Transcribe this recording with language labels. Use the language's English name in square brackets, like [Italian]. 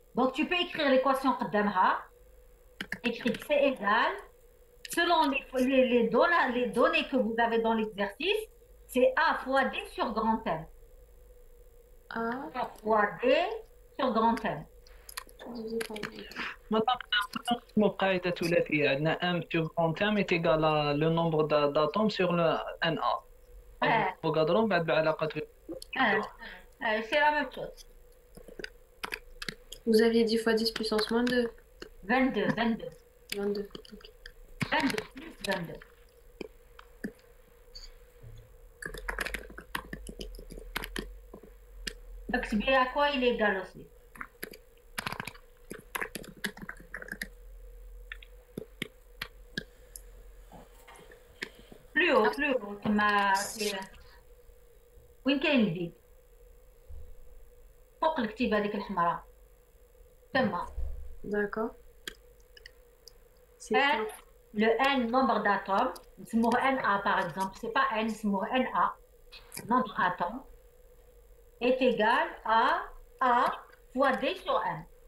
[French] Donc tu peux écrire l'équation [Arabic] قدامها. [French] Écrire C égale, selon les données que vous avez dans l'exercice, c'est A fois D sur grand M. A fois D sur grand M. [Arabic] مادام قاعدة ثلاثية عندنا ام [French] sur grand M est égal à le nombre d'atomes sur le NA. [Arabic] avogadro بعد بعلاقة [French] C'est la même chose. Vous aviez 10 fois 10 puissance moins 2. 22. 22. Ok. 22 plus 22. [Arabic] اكتبي [French] à quoi il est égal aussi. plus haut [Arabic] كما وين كاين الفيد فوق الكتيبة هذيك الحمراء تما. [French] D'accord. N, le N nombre d'atomes, [Arabic] نسموه [French] NA par exemple, c'est pas N, نسموه NA, nombre d'atomes, est égal à A fois D sur N.